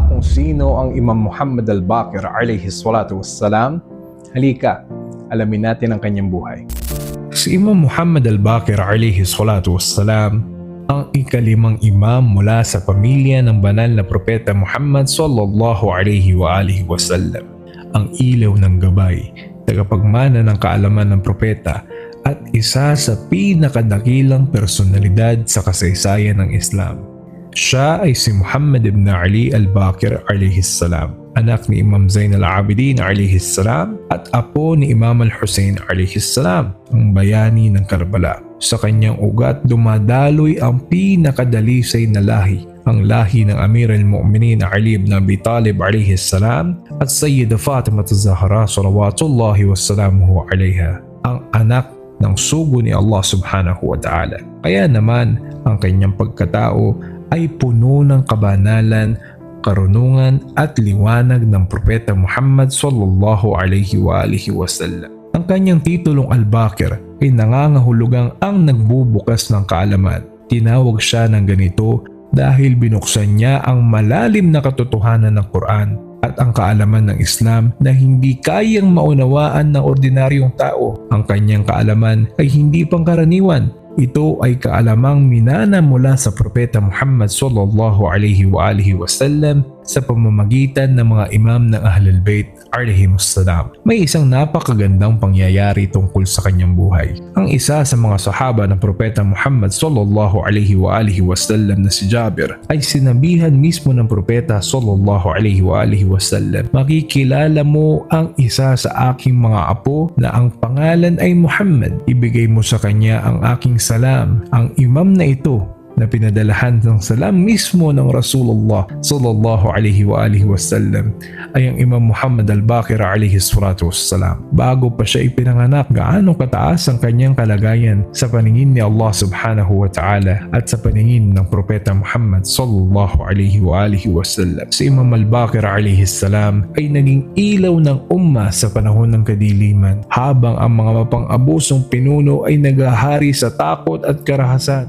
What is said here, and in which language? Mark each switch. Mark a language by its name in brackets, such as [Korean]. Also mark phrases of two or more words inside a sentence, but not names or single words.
[Filipino] sino ang Imam Muhammad al-Baqir [Arabic] عليه الصلاة والسلام? [Filipino] Halika, alamin natin ang kanyang buhay. Si Imam Muhammad al-Baqir alayhi salatu wassalam ang ikalimang imam mula sa pamilya ng banal na propeta Muhammad [Arabic] صلى الله عليه وآله وسلم. [Filipino] Ang ilaw ng gabay, tagapagmana ng kaalaman ng propeta at isa sa pinakadakilang personalidad sa kasaysayan ng Islam. Siya ay si Muhammad ibn Ali al-Baqir [Arabic] عليه السلام, [Filipino] anak ni Imam Zain al-Abidin [Arabic] عليه السلام [Filipino] at apo ni Imam al-Hussein [Arabic] عليه السلام, [Filipino] ang bayani ng Karbala. Sa kanyang ugat dumadaloy ang pinakadalisay na lahi, ang lahi ng Amir al-Mu'minin Ali ibn Abi Talib [Arabic] عليه السلام [Filipino] at Sayyida Fatima az-Zahra [Arabic] صلوات الله وسلامه عليها, [Filipino] ang anak ng sugo ni Allah [Arabic] سبحانه وتعالى. [Filipino] Kaya naman ang kanyang pagkatao ay puno ng kabanalan, karunungan at liwanag ng propeta Muhammad [Arabic] صلى الله عليه وآله وسلم. [Filipino] Ang kanyang titulong al-Baqir ay nangangahulugang ang nagbubukas ng kaalaman. Tinawag siya ng ganito dahil binuksan niya ang malalim na katotohanan ng Quran at ang kaalaman ng Islam na hindi kayang maunawaan ng ordinaryong tao. Ang kanyang kaalaman ay hindi pangkaraniwan. Ito ay kaalamang minana mula sa propeta Muhammad [Arabic] صلى الله عليه وآله وسلم [Filipino] sa pamamagitan ng mga imam ng Ahlul Bayt alayhimussalam. May isang napakagandang pangyayari tungkol sa kanyang buhay. Ang isa sa mga sahaba ng propeta Muhammad [Arabic] صلى الله عليه وآله وسلم [Filipino] na si Jabir ay sinabihan mismo ng propeta [Arabic] صلى الله عليه وآله وسلم, [Filipino] "Makikilala mo ang isa sa aking mga apo na ang pangalan ay Muhammad. Ibigay mo sa kanya ang aking salam." Ang imam na ito na pinadalahan ng salam mismo ng Rasulullah [Arabic] صلى الله عليه وآله وسلم [Filipino] ay ang Imam Muhammad al-Baqir [Arabic] عليه الصلاة والسلام. [Filipino] Bago pa siya ipinanganak, gaano kataas ang kanyang kalagayan sa paningin ni Allah [Arabic] سبحانه وتعالى [Filipino] at sa paningin ng propeta Muhammad [Arabic] صلى الله عليه وآله وسلم. [Filipino] Si Imam al-Baqir [Arabic] عليه السلام [Filipino] ay naging ilaw ng umma sa panahon ng kadiliman, habang ang mga mapang-abusong pinuno ay naghahari sa takot at karahasan.